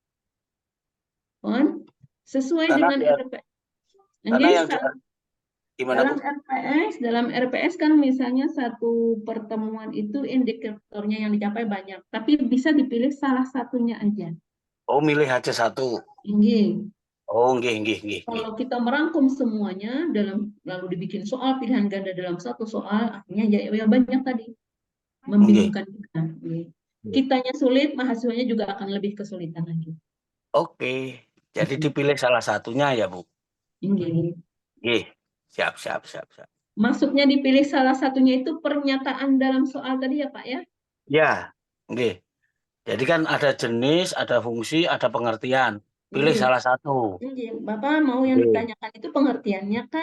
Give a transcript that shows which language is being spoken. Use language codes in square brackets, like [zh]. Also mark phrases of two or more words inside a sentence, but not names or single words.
[id] sesuai Karena dengan RPS. karena yang gimana, Bu? Dalam RPS kan misalnya satu pertemuan itu indikatornya yang dicapai banyak, tapi bisa dipilih salah satunya aja. Oh, milih aja 1. Nggih. [jv] Oh, nggih, nggih, nggih, nggih. [id] Kalau kita merangkum semuanya lalu dibikin soal pilihan ganda dalam satu soal, akhirnya ya banyak tadi. Membingungkan kita. Nggih. Kitanya sulit, mahasiswanya juga akan lebih kesulitan lagi. Oke. Jadi dipilih salah satunya ya, Bu. Nggih. Nggih. Siap. Maksudnya dipilih salah satunya itu pernyataan dalam soal tadi ya, Pak ya? Ya, nggih. Jadi kan ada jenis, ada fungsi, ada pengertian. Pilih Nggih. salah satu. Nggih. Bapak mau yang Nggih. ditanyakan itu pengertiannya kah?